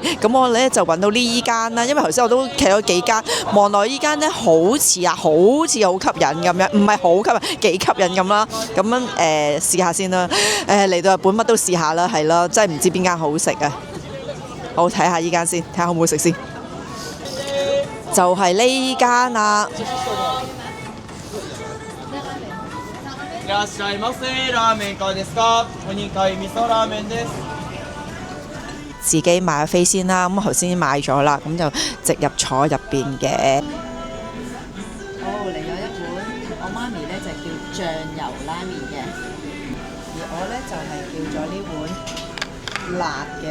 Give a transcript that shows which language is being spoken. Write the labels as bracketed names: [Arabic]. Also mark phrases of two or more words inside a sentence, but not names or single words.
[Cantonese] 咁我咧就揾到呢間啦，因為頭先我都企咗幾間，望落呢間咧好似好吸引咁樣，唔係好吸引，幾吸引咁啦。咁樣試下先啦。嚟到日本乜都試下啦，係啦，真係唔知邊間好食啊！好，睇下呢間先，睇下好唔好食先。就係呢間啦。 [Japanese] いらっしゃいませ。ラーメンいかがですか？お2階味噌ラーメンです。 [Cantonese] 自己買咗飛先啦，咁頭先買咗啦，咁就直入坐入邊嘅。好，嚟咗一碗，我媽咪咧就叫醬油拉麵嘅，而我咧就係叫咗呢碗辣嘅。